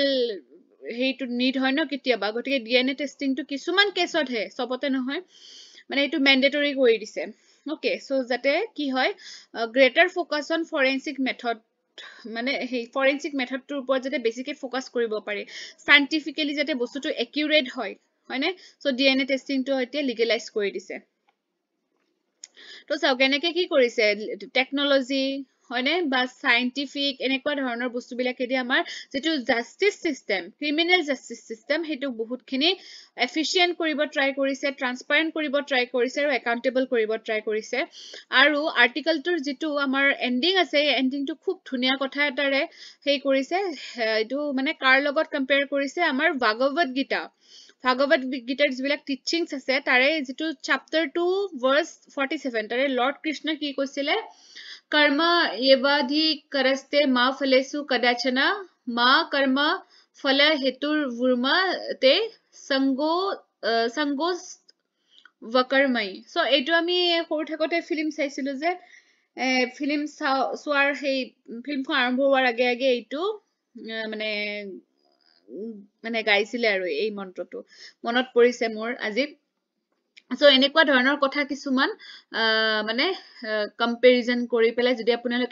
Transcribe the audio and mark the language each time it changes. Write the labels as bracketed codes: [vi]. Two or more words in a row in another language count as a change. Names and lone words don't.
[as] হেইটো নিড হয় ন কিতিয়াবা গতিকে [en] DNA testingটো [as] কিছুমান কেছত হে সবতে নহয় মানে এটো ম্যান্ডেটৰী কৰি দিছে [en] okay so [as] যাতে কি হয় [en] greater focus on forensic method [as] মানে হে [en] forensic methodটোৰ [as] ওপৰত যাতে বেছিকে ফোকাস কৰিব পাৰি সাইন্টিফিক্যালি যাতে বস্তুটো একিউৰেট হয় হয়নে [en] so DNA testingটো [as] এতিয়া লিগেলাইজ কৰি দিছে তো চাও কেনেকে কি কৰিছে টেকনলজি হয়নে বা সাইন্টিফিক এনেকুৱা ধৰণৰ বস্তুবিলাক এদি আমাৰ যেটো [en] justice system criminal justice system [as] হেতু বহুতখিনি এফিশিয়েন্ট কৰিব ট্ৰাই কৰিছে ট্ৰান্সপাৰেন্ট কৰিব ট্ৰাই কৰিছে আৰু একাউন্টেবল কৰিব ট্ৰাই কৰিছে আৰু আৰ্টিকলটোৰ যেটো আমাৰ এন্ডিং আছে এন্ডিংটো খুব ধুনিয়া কথা এটাৰে হেই কৰিছে এটো মানে কাৰ লগত কম্পেয়াৰ কৰিছে আমাৰ ভাগৱত গীতা ভাগৱত গীতাৰ যিবিলাক টিচিংছ আছে তাৰে যেটো [en] chapter 2 verse 47 [as] তাৰে লৰ্ড কৃষ্ণ কি কৈছিলে [sa] कर्म येवाधि करस्ते मा फलेसु कदाचना मा कर्म फल हेतुर्वुर्मा ते संगो वकर्मई [as] ছ' এটু আমি सৰু থাকোতে ফিল্ম চাইছিলো যে ফিল্ম চোৱাৰ সেই ফিল্মখন আৰম্ভ হোৱাৰ আগে আগে এইটো মানে মানে গাইছিলে আৰু এই মন্ত্ৰটো মনত পৰিছে মোৰ আজি সো এনেকুৱা ধৰণৰ কথা কিছুমান মানে কম্পেৰিজন কৰি পেলাই যদি আপোনালোকে